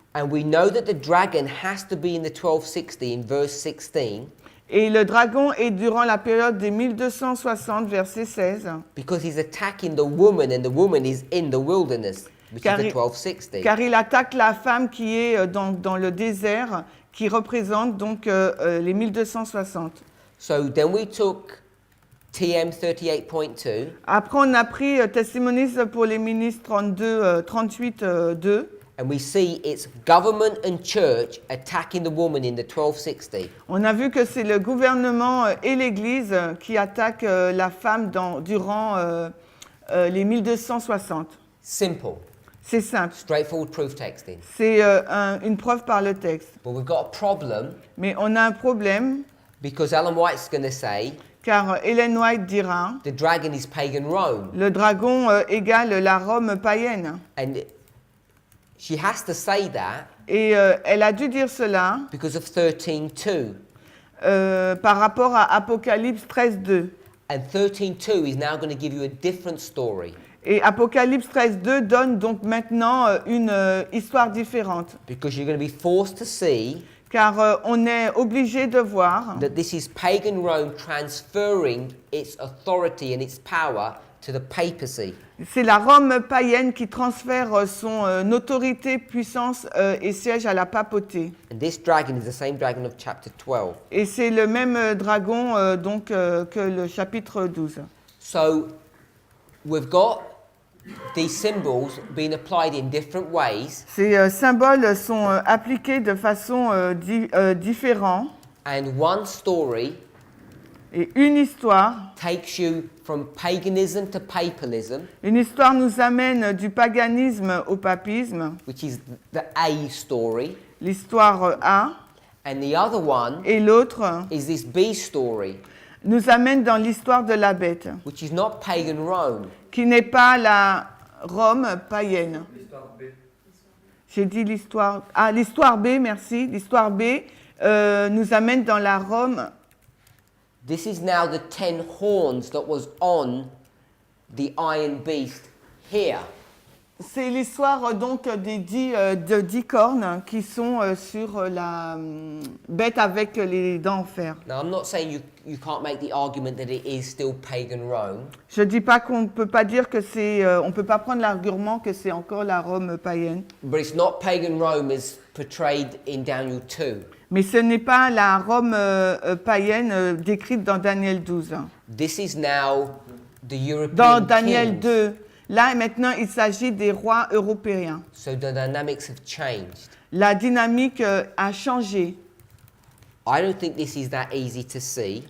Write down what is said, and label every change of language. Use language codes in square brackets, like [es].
[en] And we know that the dragon has to be in the 1260 in verse 16 [fr] Et le dragon est durant la période des 1260, verset 16, [en] because he's attacking the woman and the woman is in the wilderness, which [fr] car [en] is the [fr] il, [en] 1260. [fr] car il attaque la femme qui est dans le désert, qui représente donc les 1260. [en] So then we took TM 38.2 [fr] Après, on a pris Testimonies pour les ministres 38.2. [en] and we see it's government and church attacking the woman in the 1260. [fr] On a vu que c'est le gouvernement et l'Église qui attaquent la femme durant les 1260. [en] Simple, [fr] C'est simple. [en] straightforward proof texting. [fr] C'est une preuve par le texte. [en] But we've got a problem [fr] Mais on a un problème, [en] because Ellen White's going to say [fr] car Ellen White dira, [en] the dragon is pagan Rome. [fr] le dragon égale la Rome païenne. [en] And she has to say that [fr] Et elle a dû dire cela [en] because of 13.2. [fr] par rapport à Apocalypse 13.2. [en] And 13.2 is now going to give you a different story [fr] Et Apocalypse 13.2 donne donc maintenant une histoire différente. [en] because you're going to be forced to see [fr] Car on est obligé de voir [en] that this is pagan Rome transferring its authority and its power to the papacy. [fr] c'est la Rome païenne qui transfère son autorité, puissance et siège à la papauté. [en] And this dragon is the same dragon of chapter 12. [fr] Et c'est le même dragon que le chapitre 12. [en] So we've got these symbols being applied in different ways, [fr] Ces symboles sont appliqués de façon différente. [en] and one story [fr] Et une histoire [en] takes you from paganism to papalism, [fr] nous amène du paganisme au papisme, [en] which is the A story, [fr] l'histoire A. [en] And the other one [fr] Et l'autre [en] is this bee story, [fr] nous amène dans l'histoire de la bête, [en] which is not pagan Rome. [fr] qui n'est pas la Rome païenne. L'histoire B. J'ai dit l'histoire... Ah, l'histoire B, merci. L'histoire B nous amène dans la Rome. [en] This is now the 10 horns that was on the iron beast here. [fr] C'est l'histoire donc des 10 cornes qui sont sur la bête avec les dents en fer. [en] Now, I'm not saying you can't make the argument that it is still pagan Rome, [fr] Je dis pas qu'on ne peut pas dire que c'est... on peut pas prendre l'argument que c'est encore la Rome païenne. [en] but it's not pagan Rome as portrayed in Daniel 2. [fr] Mais ce n'est pas la Rome païenne décrite dans Daniel 12. [en] This is now the European [fr] Dans Daniel [en] kings. [fr] 2, là maintenant il s'agit des rois européens. [en] So the dynamics have changed. [fr] La dynamique a changé. [en] I don't think this is that easy to see,